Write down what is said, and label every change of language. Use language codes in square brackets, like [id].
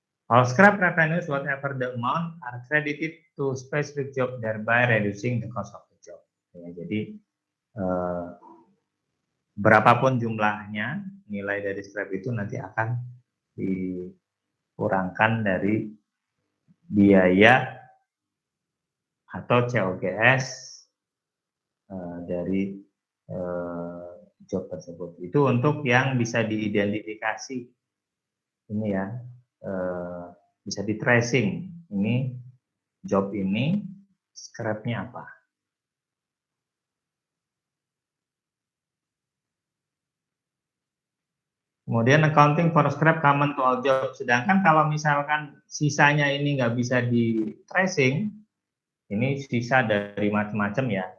[en] All scrap revenues, whatever the amount, are credited to specific job, thereby reducing the cost of the job. [id] Ya, jadi berapapun jumlahnya, nilai dari scrap itu nanti akan dikurangkan dari biaya atau COGS dari job tersebut. Itu untuk yang bisa diidentifikasi, ini ya, bisa di tracing. Ini job ini scrapnya apa. [en] Kemudian accounting for scrap common to all job. [id] Sedangkan kalau misalkan sisanya ini nggak bisa di tracing, ini sisa dari macam-macam ya.